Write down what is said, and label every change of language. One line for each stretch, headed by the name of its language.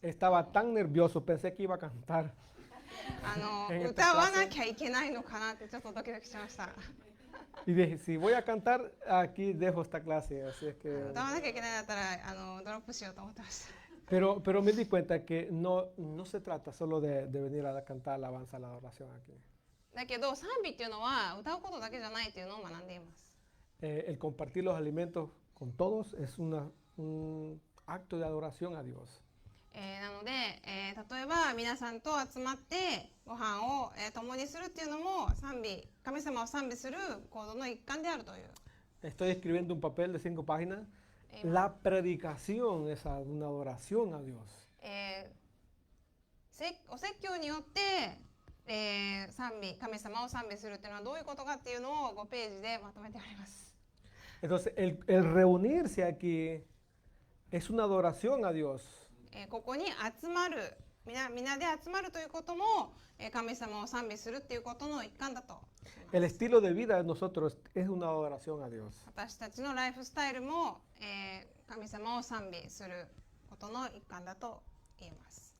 Spanish: Estaba tan nervioso, pensé que iba a cantar.
Japanese: 歌わなきゃいけないのかなってちょっとドキドキしました。
Spanish: Y dije, si voy a cantar, aquí dejo esta clase. Así es que...
Japanese: 歌わなきゃいけないんだったらドロップしようと思ってました。
Spanish: Pero me di cuenta que no se trata solo de venir a cantar alabanza, la adoración aquí.
Japanese: だけど賛美っていうのは歌うことだけじゃないっていうのを学んでいます。
Spanish: El compartir los alimentos con todos es un acto de adoración a Dios.
Japanese: なので、例えば皆さんと集まってご飯を、共にするっていうのも神様を賛美する行動の一環であるという。
Spanish: Estoy escribiendo un papel de 5 páginas. La predicación es una adoración a Dios.
Japanese: お説教によって、神様を賛美するっていうのはどういうことかっていうのを5ページでまとめてあります。
Spanish: Entonces, el reunirse aquí es una adoración a Dios.
Japanese: ここに集まる、皆で集まるということも、神様を賛美するっていうことの一環だと。
Spanish: El estilo de vida de nosotros es una adoración a Dios.
Japanese: 私たちのライフスタイルも、神様を賛美することの一環だと言えます。